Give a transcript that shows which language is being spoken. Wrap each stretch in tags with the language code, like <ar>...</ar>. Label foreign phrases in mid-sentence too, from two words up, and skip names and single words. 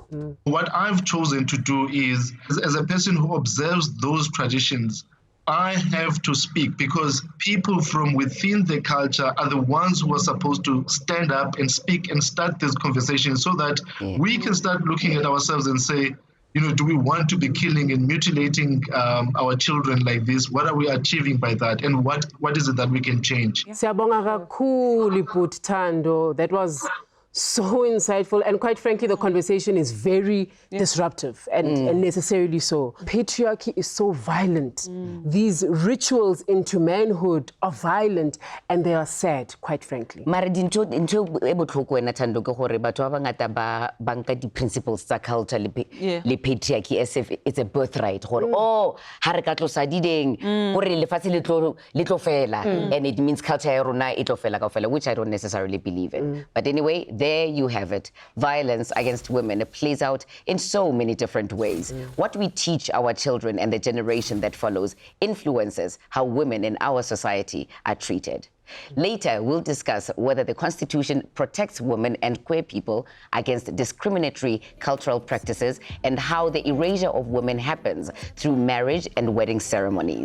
<en>What I've chosen to do is, as a person who observes those traditions, I have to speak, because people from within the culture are the ones who are supposed to stand up and speak and start this conversation, so that we can start looking at ourselves and say, do we want to be killing and mutilating our children like this? What are we achieving by that? And what is it that we can change?</en> <zu>Siyabonga kakhulu bhuti Thando.</zu> <en>That was so insightful, and quite frankly, the conversation is very disruptive and necessarily so. Patriarchy is so violent. These rituals into manhood are violent, and they are sad, quite frankly.</en> <tn>Mara dinto ebotlhoko wena Thando ke gore batho ba bangata ba banka di principles tsa culture le patriarchy</tn> <en>as if it's a birthright.</en> <tn>Gore ha re ka tlosa dideng gore lefatshe le tlo fela,</tn> <en>and it means culture</en> <tn>ya rona e tlo fela kaofela,</tn> <en>which I don't necessarily believe in. But anyway, there you have it. Violence against women plays out in so many different ways. What we teach our children and the generation that follows influences how women in our society are treated. Later, we'll discuss whether the Constitution protects women and queer people against discriminatory cultural practices and how the erasure of women happens through marriage and wedding ceremonies.</en>